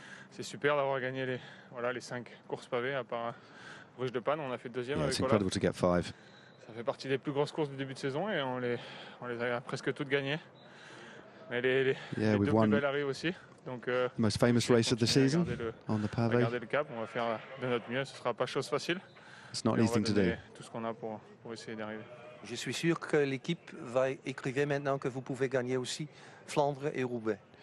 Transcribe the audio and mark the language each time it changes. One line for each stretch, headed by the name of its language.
French: C'est super d'avoir gagné les 5 courses pavées à part Bruges de Panne. On a fait deuxième avec
English: It's incredible to get 5.
French: Ça fait partie des plus grosses courses du début de saison et on les a presque toutes gagnées. Mais les deux plus belles arrivent aussi. Donc,
English: most famous race of the season on the pavé.
French: Garder le cap, on va faire de notre mieux. Ce ne sera pas chose facile.
English: It's not easy to do.
French: Tout ce qu'on a pour essayer d'arriver. Je suis sûr que l'équipe va écrire maintenant que vous pouvez gagner aussi Flandre et Roubaix.